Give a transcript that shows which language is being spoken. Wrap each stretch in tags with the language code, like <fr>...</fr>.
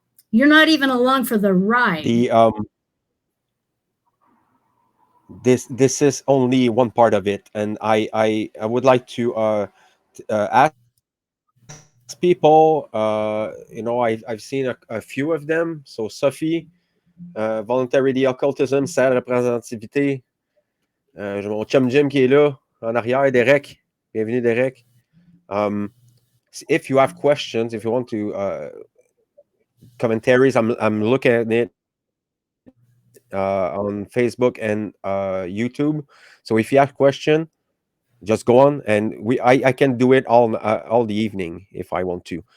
<en>You're not even along for the ride. This is only one part of it, and I would like to ask people. You know, I've seen a few of them. So Sophie, Voluntarily Occultism, Serre Représentativité.</en> <fr>J'ai mon chum Jim qui est là en arrière, Derek. Bienvenue, Derek.</fr> <en>If you have questions, if you want to commentaries, I'm looking at it on Facebook and YouTube. So if you have question, just go on, and I can do it all the evening if I want to.</en>